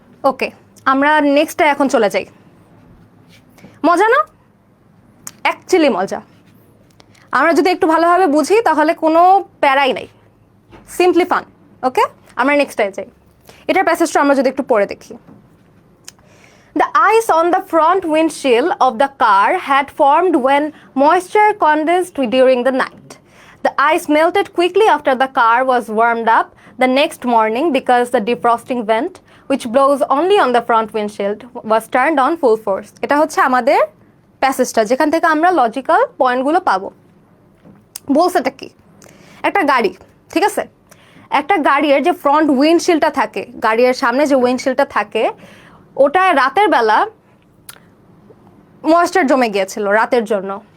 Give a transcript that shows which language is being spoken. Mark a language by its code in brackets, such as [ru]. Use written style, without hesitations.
[bn] ওকে, আমরা নেক্সটে এখন চলে যাই। মজা না? অ্যাকচুয়ালি মজা। আমরা যদি একটু ভালোভাবে বুঝি তাহলে কোনো প্যারাই নাই, [en] Simply fun. [bn] ওকে, আমরা নেক্সটে যাই। এটার প্যাসেজটা আমরা যদি একটু পড়ে দেখি। [en] The ice on the front windshield of the car had formed when moisture condensed during the night. The ice melted quickly after the car was warmed up the next morning because the defrosting vent, which blows only on the front windshield, was turned on full force. [bn] এটা হচ্ছে আমাদের প্যাসেজটা, যেখান থেকে আমরা logical পয়েন্টগুলো পাবো। বলছেটা কি? একটা গাড়ি, ঠিক আছে, একটা গাড়ির যে ফ্রন্ট উইন্ডশিল্ডটা থাকে, গাড়ির সামনে যে উইন্ডশিল্ডটা থাকে, ওটা রাতের বেলা ময়েশ্চার জমে গিয়েছিল রাতের জন্য।